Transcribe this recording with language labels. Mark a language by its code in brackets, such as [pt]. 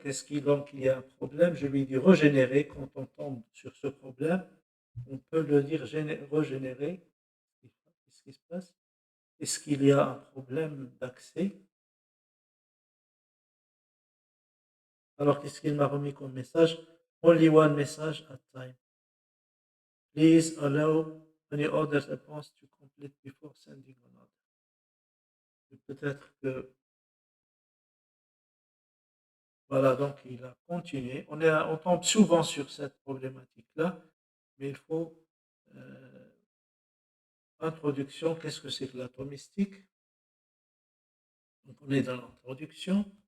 [fr] Qu'est-ce qui, donc, il y a un problème? Je lui dis régénérer. Quand on tombe sur ce problème, on peut le dire régénérer. Qu'est-ce qui se passe? Est-ce qu'il y a un problème d'accès? Alors, qu'est-ce qu'il m'a remis comme message? [en] Only one message at time. Please allow any other response to complete before sending another. [fr] Peut-être que voilà, donc il a continué. On tombe souvent sur cette problématique-là, mais il faut introduction. Qu'est-ce que c'est que l'atome mystique? Donc on est dans l'introduction.